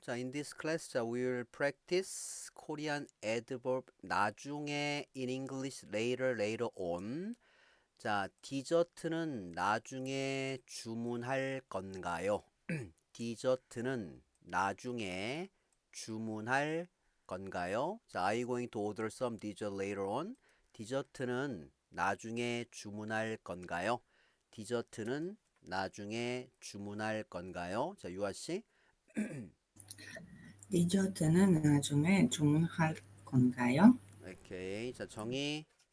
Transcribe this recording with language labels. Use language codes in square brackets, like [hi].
[en] 자, in this class, 자, we will practice Korean adverb 나중에 in English later on. [ko] 자, 디저트는 나중에 주문할 건가요? 디저트는 나중에 주문할 건가요? [en] 자, are you going to order some dessert later on? [ko] 디저트는 나중에 주문할 건가요? 디저트는 나중에 주문할 건가요? 자, 유아 씨. 디저트는 나중에 주문할 건가요? 오케이. 자, 정희.